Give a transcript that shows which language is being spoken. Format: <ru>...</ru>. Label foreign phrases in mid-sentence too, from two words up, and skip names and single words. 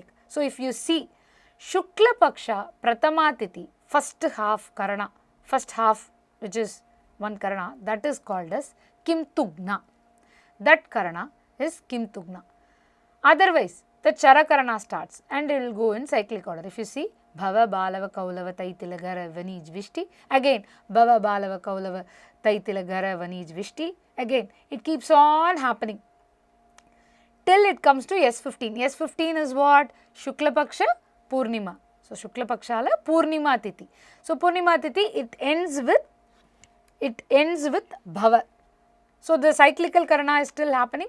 <en>So, if you see Shukla Paksha Pratama Tithi, first half Karana, first half which is one Karana, that is called as Kimtugna. That Karana is Kimtugna. Otherwise, the Chara Karana starts and it will go in cyclic order. If you see Bhava Balava Kaulava Taitilagara Vanij Vishti. Again, Bhava Balava Kaulava Taitilagara Vanij Vishti. Again, it keeps on happening till it comes to S15. S15 is what? Shukla Paksha Purnima. So, Shukla Pakshala Purnima Tithi. So, Purnima Tithi, it ends with Bhava. So, the cyclical Karana is still happening.</en>